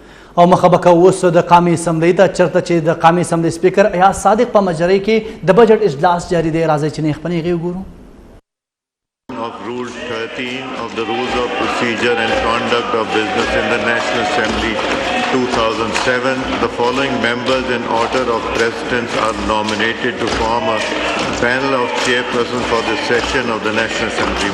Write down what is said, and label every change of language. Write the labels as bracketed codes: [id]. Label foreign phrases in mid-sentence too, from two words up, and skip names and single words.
[ps] او مخبک اوس د قومي اسمبلی ته چرته چې د قومي اسمبلی سپیکر ایاز صادق په مجري کې د بجټ اجلاس جاری دی. راځي چې نه خپنې غي وګورو. [en] Of Rule 13 of the Rules of Procedure and Conduct of Business in the National Assembly 2007, the following members in order of precedence are nominated to form a panel of chairpersons for this session of the National Assembly.